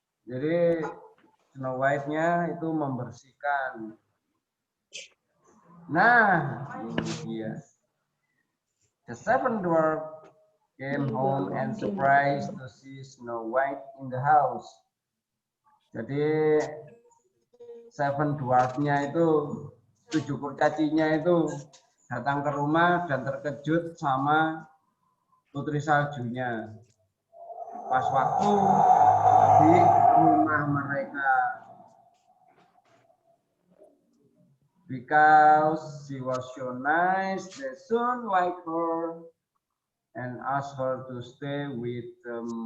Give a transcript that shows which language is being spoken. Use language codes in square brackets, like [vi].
[id] Jadi Snow White-nya itu membersihkan. Nah, ini dia. [en] The 7 dwarf came home and surprised to see Snow White in the house. [id] Jadi 7 dwarf-nya itu 7 kurcacinya itu datang ke rumah dan terkejut sama putri saljunya pas waktu di rumah mereka. [en] Because she was so nice, they soon liked her and asked her to stay with them.